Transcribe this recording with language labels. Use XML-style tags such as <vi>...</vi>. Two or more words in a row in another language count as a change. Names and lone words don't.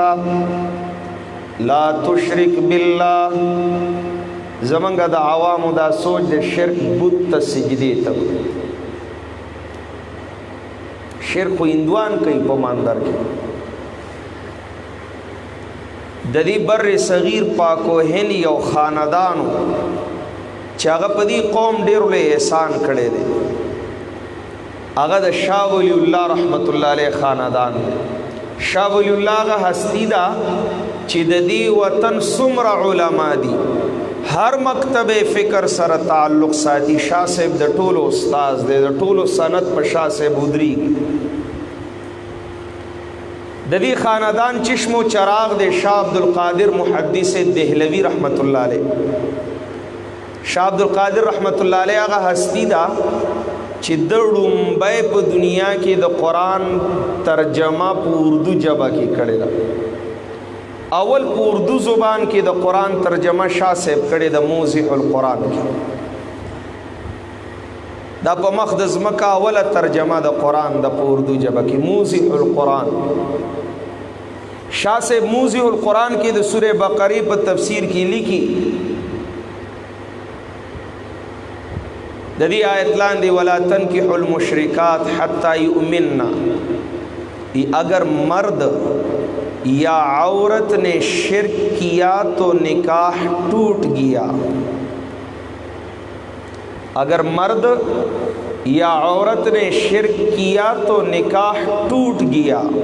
<ar>لا تشرک بالله</ar> <ps>زمنګ د عوامو دا سوچ د شرک بت ته سجدي ته شرک هندوان کوي په ماندار کې د دې بر صغیر پاکو هند یو خاندانو چې هغه په دې قوم ډېر له احسان کړي دي هغه د شاه ولی الله</ps> <ar>رحمت الله علیه</ar> <ps>خاندان شاہ ولی اللہ</ps> <ur>کا ہستی</ur> <ps>دا چې د دې وطن څومره علما دي هر مکتب فکر سره تعلق ساتي. شاہ صاحب د ټولو استاد دی، د ټولو سند په شاہ صاحب ودرېږي. د دې خاندان چشم و چراغ دی شاہ عبدالقادر محدث دہلوی</ps> <ar>رحمت اللہ علیہ.</ar> <ps>شاہ عبدالقادر</ps> <ar>رحمت اللہ علیہ</ar> <ps>هغه ہستی دا چې د ړومبی په دنیا کې د قرآن ترجمه په اردو ژبه کې کړې ده. اول په اردو زبان کې د قرآن ترجمه شاہ صاحب کړې ده موضح القرآن کې. دا په مخ د ځمکه اوله ترجمه د قرآن د په اردو ژبه کې موضح القرآن. شاہ صاحب موضح القرآن کې د سورہ بقرہ په تفسیر کې لیکي د دې آیت لاندې</ps> <ar>ولا تنکحوا المشرکات حتی یؤمنن،</ar> <ur>اگر مرد یا عورت نے شرک کیا تو نکاح ٹوٹ گیا. اگر مرد یا عورت نے شرک کیا تو نکاح ٹوٹ گیا.</ur>